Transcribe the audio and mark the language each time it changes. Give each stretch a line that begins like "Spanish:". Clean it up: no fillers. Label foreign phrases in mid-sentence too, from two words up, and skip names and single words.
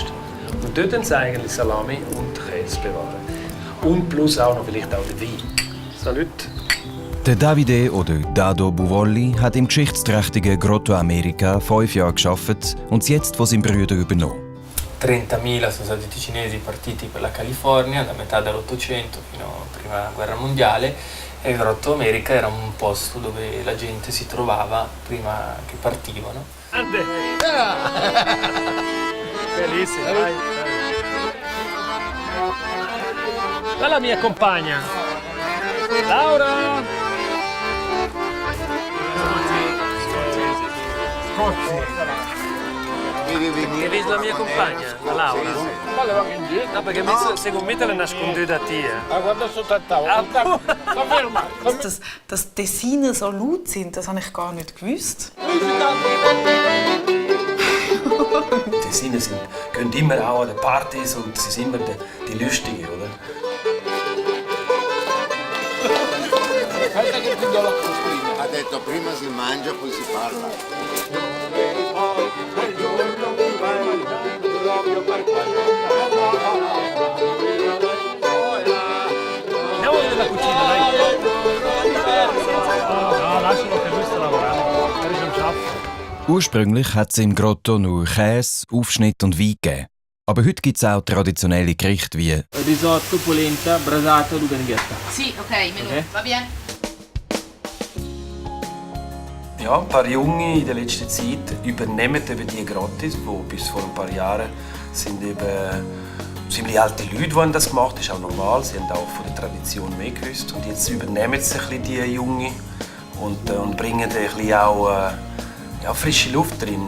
German: Und dort haben sie eigentlich Salami und Käse bewahren. Und plus auch noch vielleicht auch den Wein.
Italian: Salut!
German: Der Davide oder Dado Buvolli hat im geschichtsträchtigen Grotto America 5 Jahre gearbeitet und es jetzt von seinem Bruder übernommen.
Italian: 30.000 sono stati i cinesi partiti per la California da metà dell'Ottocento fino alla Prima Guerra Mondiale e il Grotto America era un posto dove la gente si trovava prima che partivano. Bellissimo, dai. La mia compagna. Laura! Che vedi la mia compagna, la Laura? No, perché secondo me te la nascondi da te. Guarda sotto al tavolo.
German: Dass die Tessiner so laut sind, das habe ich gar nicht gewusst. Die Tessiner gehen immer auch an den Partys und sie sind immer die Lustigen, oder?
Italian: Ha detto prima si mangia poi si parla. Andiamo nella cucina, dai. No, lascialo che lui sta lavorando. Magari non schafft.
German: Ursprünglich hat es im Grotto nur Käse, Aufschnitt und Wein gegeben. Aber heute gibt es auch traditionelle Gerichte wie
Italian: Risotto, polenta, brasato, luganghetta. Sì, ok, menù, Okay. va bene.
German: Ja, ein paar Junge in der letzten Zeit übernehmen eben die Grottis, die bis vor ein paar Jahren sind eben ziemlich alte Leute, die das gemacht haben. Das ist auch normal, sie haben auch von der Tradition mehr gewusst. Und jetzt übernehmen sie ein bisschen die Jungen und bringen ein bisschen auch frische Luft drin.